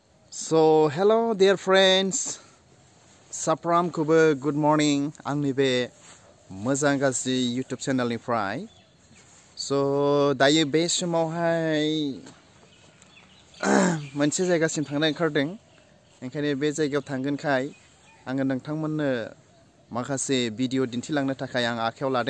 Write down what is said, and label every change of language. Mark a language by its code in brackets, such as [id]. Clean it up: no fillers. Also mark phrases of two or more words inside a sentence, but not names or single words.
[en] So hello dear friends, Sapramखौबो good morning [brx] आंनि बे मोजां गाज्रि YouTube चेनेलनिफ्राय। So दायो बे समावहाय मोनसे जायगासिम थांनो ओंखारदों, ओंखायनो बे जायगायाव थांगोनखाय आङो नोंथांमोननो माखासे भिडिअ दिन्थिलांनो थाखाय आं आखायाव लादों।